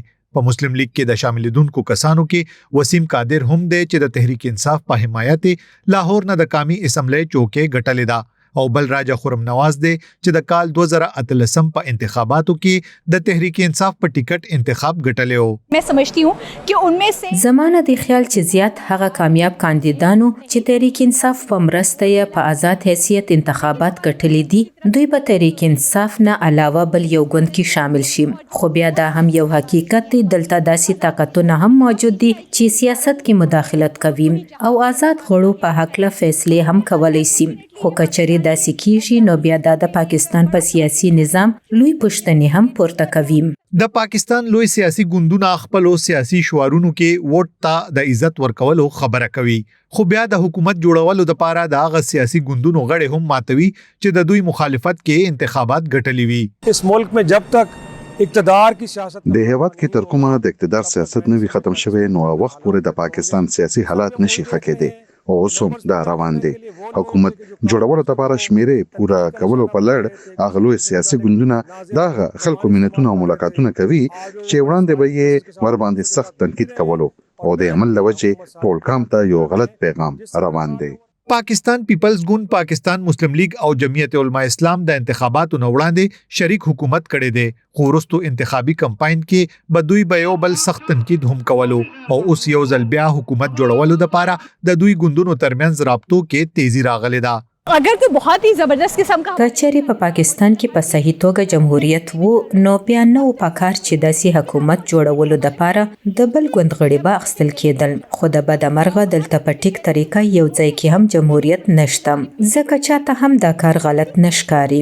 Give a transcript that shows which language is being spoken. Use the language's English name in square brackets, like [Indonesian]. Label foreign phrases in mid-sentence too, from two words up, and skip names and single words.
[Pashto] په مسلم لیگ کې د شاملېدونکو کسانو کې وسیم قادر هم دی چې د تحریک انصاف په حمایت لاهور نه د قومي اسمبلی چوکۍ ګټلې ده، او بل راجا خرم نواز دی چې د کال 2018 په انتخاباتو کې د تحریک انصاف په ټیکټ انتخاب ګټلی و. [Urdu] میں سمجھتی ہوں کہ ان میں سے [Pashto] زمانه د خیال چې زیات هغه کامیاب کاندیدانو چې تحریک انصاف په مرسته یې په آزاد حیثیت انتخابات ګټلي دي، دوی به تحریک انصاف نه علاوه بل یو ګوند کې شامل شي. خو بیا دا هم یو حقیقت دی، دلته داسې طاقتونه هم موجود دي چې سیاست کې مداخلت کوي او آزاد غړو په هکله فیصلې هم کولی شي. خو کچري داسې کیږي نو بیا د پاکستان په سیاسي نظام لوی پوښتنې هم پورته کوي. د پاکستان لوی سیاسي ګوندونه خپل سیاسي شعارونو کې ووټ ته د عزت ورکولو خبره کوي، خو بیا د حکومت جوړولو لپاره د هغه سیاسي ګوندونو غړي هم ماتوي چې د دوی مخالفت کې انتخابات ګټلي وي. [Urdu] اس ملک میں جب تک اقتدار کی سیاست [Pashto] د هیواد کې تر کومه د اقتدار سیاست نه وي ختم شوی، نو وخت پورې د پاکستان سیاسي حالات نشي ښه کېدی او اوس هم دا روان دي. حکومت جوړولو لپاره شمیرې پورا کولو په لړ اغلو سیاسي ګوندونه دا خلکو مینتونه او ملاقاتونه کوي چې وړاندې به یې ور باندې سخت تنقید کولو او د عمل لوجه ټول کام ته یو غلط پیغام روان دی. پاکستان پیپلز ګوند، پاکستان مسلم لیگ او جمعیت علماء اسلام د انتخاباتو نه وړاندې شریک حکومت کړي دي، خو وروستو انتخابي کمپاین کې به دوی به یو بل سخت تنقید هم کولو او اوس یو ځل بیا حکومت جوړولو لپاره د دوی ګوندونو ترمنځ رابطو کې تیزی راغلې ده. [Urdu] اگر کوئی بہت ہی زبردست قسم کا [Pashto] کچري په پاکستان کې په صحیح توګه جمهوریت وو، نو بیا نو پکار چې داسې حکومت جوړولو لپاره د بل ګوند غړي به اخیستل کېدل. خو د بدمرغه دلته په ټیک طریقه یو ځای کې هم جمهوریت نشته، ځکه چاته هم دا کار غلط نشکاري.